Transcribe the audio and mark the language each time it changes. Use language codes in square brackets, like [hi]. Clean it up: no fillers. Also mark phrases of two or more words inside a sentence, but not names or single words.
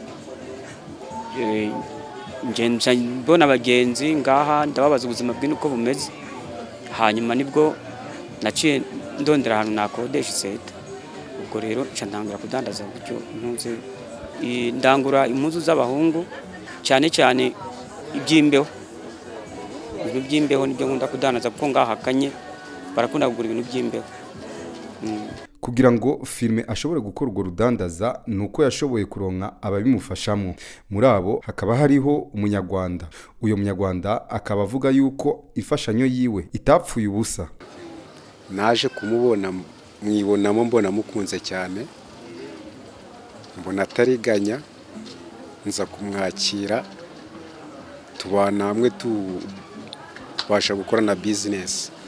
[rn] nje mbona abagenzi ngaha ndababaza ubuzima bw'ino uko bumeze hanyuma nibwo naciye ndondera ahantu nakodesha iseta ubwo rero nca ndangura kudandaza gutyo ntuze ndangura impuzu z'abahungu cyane cyane iby'imbeho ibintu by'imbeho nibyo nkunda kudandaza kuko ngaha kanye barakunda kugura ibintu by'imbeho. Kugira ngo Firmin ashobore gukora urwo rudandaza nuko yashoboye kuronka ababimufashamo. Muri abo hakaba hariho umunyarwanda. Uyo munyarwanda akaba avuga yuko ifashanyo yiwe itapfuye ubusa. Naje kumubona mwibonamo mbona mukunze cyane. Mbona atariganya nza kumwakira tubana hamwe tubasha gukora na business.